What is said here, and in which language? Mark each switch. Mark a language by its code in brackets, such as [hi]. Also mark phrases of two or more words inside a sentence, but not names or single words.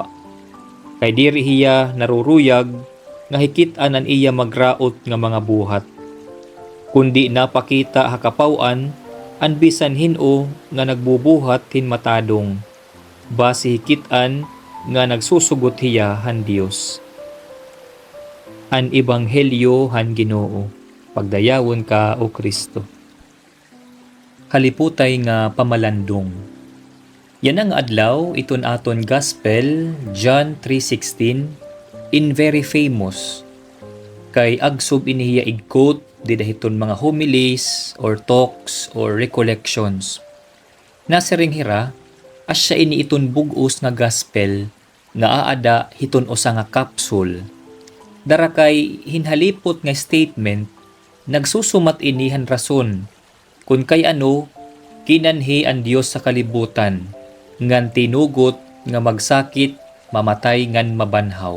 [war] Kay diri hiya naruruyag nga hikit-an an iya magraot nga mga buhat, kundi napakita ha kapawan an bisan hin-o nga nagbubuhat hin matadong, base hikit-an nga nagsusugot hiya han Dios. An ebanghelyo han Ginoo. Pagdayawon ka o Kristo. Haliputay nga pamalandong. Yan ang adlaw iton aton gospel John 3:16, in [en] very famous. [war] Kay agsub inihiya igkot didahiton mga [en] homilies or talks or recollections. [war] Nasiring hira, asya ini iton bug-os nga gospel nga aada hiton usa nga capsule. Dara kay hinhalipot nga statement, nagsusumat ini han rason kun kay ano kinanhi ang Dios sa kalibutan ngan tinugot nga magsakit, mamatay ngan mabanhaw.